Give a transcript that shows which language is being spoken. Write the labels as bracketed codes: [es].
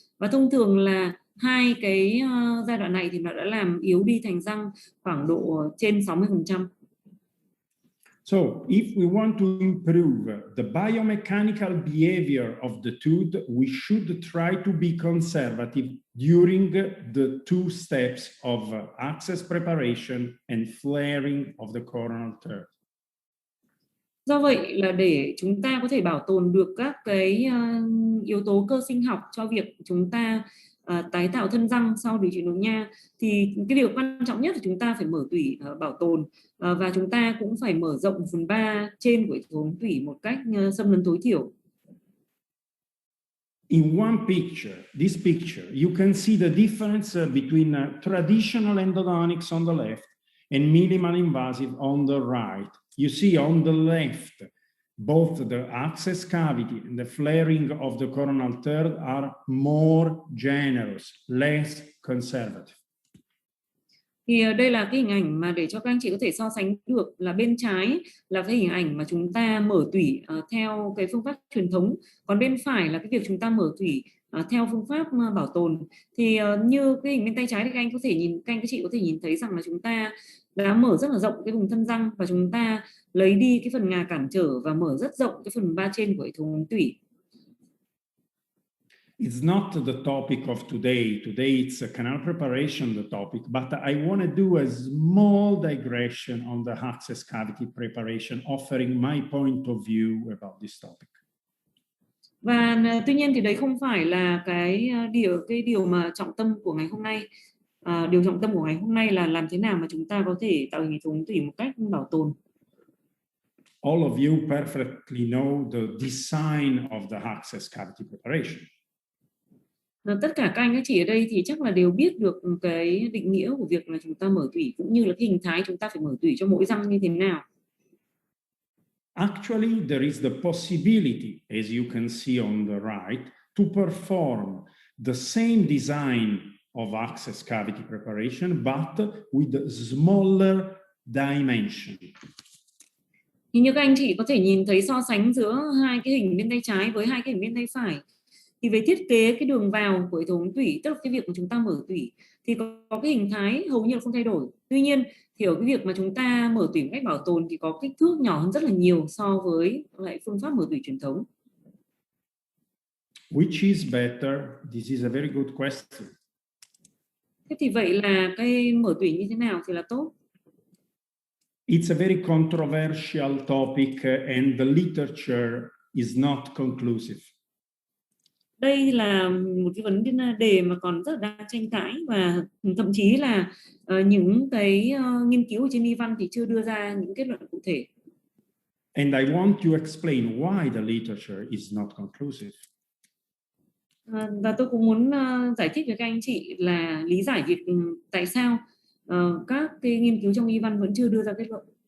[vi] Và thông thường là hai cái giai đoạn này thì nó đã làm yếu đi thành răng khoảng độ trên 60%. [en] So, if we want to improve the biomechanical behavior of the tooth, we should try to be conservative during the two steps of access preparation and flaring of the coronal third. [vi] Do vậy là để chúng ta có thể bảo tồn được các cái yếu tố cơ sinh học cho việc chúng ta tái tạo thân răng sau điều trị nội nha, thì cái điều quan trọng nhất là chúng ta phải mở tủy bảo tồn, và chúng ta cũng phải mở rộng 1/3 trên của hệ thống tủy một cách xâm lấn tối thiểu. [en] In one picture, this picture, you can see the difference between traditional endodontics on the left and minimal invasive on the right. You see on the left, both the access cavity and the flaring of the coronal third are more generous, less conservative. [vi] Thì đây là cái hình ảnh mà để cho các anh chị có thể so sánh được, là bên trái là cái hình ảnh mà chúng ta mở tủy theo cái phương pháp truyền thống, còn bên phải là cái việc chúng ta mở tủy theo phương pháp bảo tồn. Thì như cái hình bên tay trái thì các anh chị có thể nhìn thấy rằng là chúng ta đã mở rất là rộng cái vùng thân răng, và chúng ta lấy đi cái phần ngà cản trở và mở rất rộng cái phần 3 trên của hệ thống tủy. [en] It's not the topic of today. Today it's a canal preparation, the topic, but I want to do a small digression on the access cavity preparation, offering my point of view about this topic. [vi] Và tuy nhiên thì đấy không phải là cái điều mà trọng tâm của ngày hôm nay. Điều trọng tâm của ngày hôm nay là làm thế nào mà chúng ta có thể tạo hình hệ thống tủy một cách bảo tồn. [en] All of you perfectly know the design of the access cavity preparation. [vi] Tất cả các anh các chị ở đây thì chắc là đều biết được cái định nghĩa của việc là chúng ta mở tủy, cũng như là cái hình thái chúng ta phải mở tủy cho mỗi răng như thế nào. [en] Actually, there is the possibility, as you can see on the right, to perform the same design of access cavity preparation, but with smaller dimension. [vi] Thì như các anh chị có thể nhìn thấy so sánh giữa hai cái hình bên tay trái với hai cái hình bên tay phải, thì về thiết kế cái đường vào của hệ thống tủy, tức là cái việc mà chúng ta mở tủy, thì có cái hình thái hầu như là không thay đổi. Tuy nhiên thì ở cái việc mà chúng ta mở tủy một cách bảo tồn thì có kích thước nhỏ hơn rất là nhiều so với lại phương pháp mở tủy truyền thống. [en] Which is better? This is a very good question. [vi] Thế thì vậy là cái mở tủy như thế nào thì là tốt? [en] It's a very controversial topic and the literature is not conclusive. [vi] Đây là một cái vấn đề mà còn rất là đang tranh cãi, và thậm chí là những cái nghiên cứu ở trên y văn thì chưa đưa ra những kết luận cụ thể. [en] And I want to explain why the literature is not conclusive. [vi] Và tôi cũng muốn giải thích với các anh chị là lý giải việc tại sao các cái nghiên cứu trong y văn vẫn chưa đưa ra kết luận.